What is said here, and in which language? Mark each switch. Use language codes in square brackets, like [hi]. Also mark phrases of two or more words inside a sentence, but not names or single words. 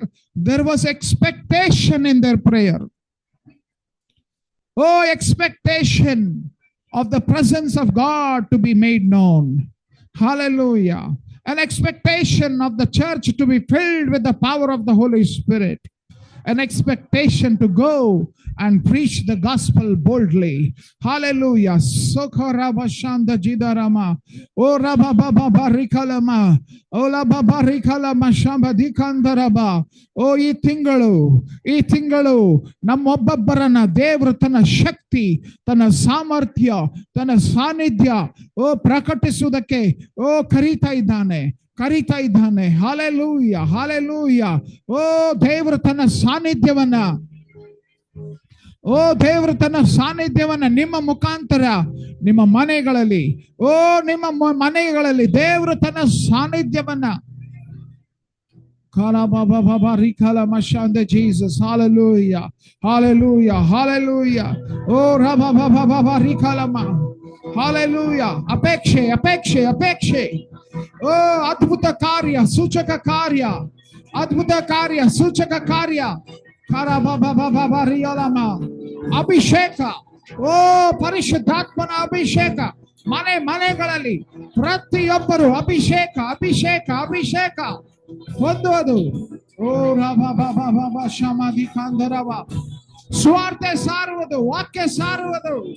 [en] There was expectation in their prayer. Oh, expectation of the presence of God to be made known. Hallelujah. An expectation of the church to be filled with the power of the Holy Spirit. An expectation to go and preach the gospel boldly. Hallelujah. Sokorabashanda jidarama. O rabababa rikalama. Ola baba rikalama shamba dikandaraba. [kn] ಓ ಈ ತಿಂಗಳು ನಮ್ಮೊಬ್ಬೊಬ್ಬರನ್ನ ದೇವರು ತನ್ನ ಶಕ್ತಿ, ತನ್ನ ಸಾಮರ್ಥ್ಯ, ತನ್ನ ಸಾನ್ನಿಧ್ಯ ಪ್ರಕಟಿಸುವುದಕ್ಕೆ ಕರೀತಾ ಇದ್ದಾನೆ. ಹಾಲೆಲೂಯ, ಹಾಲೆಲೂಯ. ದೇವರು ತನ್ನ ಸಾನ್ನಿಧ್ಯವನ್ನ ನಿಮ್ಮ ಮುಖಾಂತರ ನಿಮ್ಮ ಮನೆಗಳಲ್ಲಿ ದೇವರು ತನ್ನ ಸಾನ್ನಿಧ್ಯವನ್ನ Jesus, [en] hallelujah, hallelujah, hallelujah. Oh, hallelujah. [kn] Apekshe. ಓ, ಅದ್ಭುತ ಕಾರ್ಯ, ಸೂಚಕ ಕಾರ್ಯ. Abhisheka. ಓ, ಪರಿಶುದ್ಧಾತ್ಮನ ಅಭಿಷೇಕ. ಮನೆಗಳಲ್ಲಿ ಪ್ರತಿಯೊಬ್ಬರು ಅಭಿಷೇಕ ಹೊಂದುವುದು. ಓ ರಭ ಶಮಾಧಿ ಕಾಂಧರವ. ಸ್ವಾರ್ಥ ಸಾರುವುದು, ವಾಕ್ಯ ಸಾರುವುದು.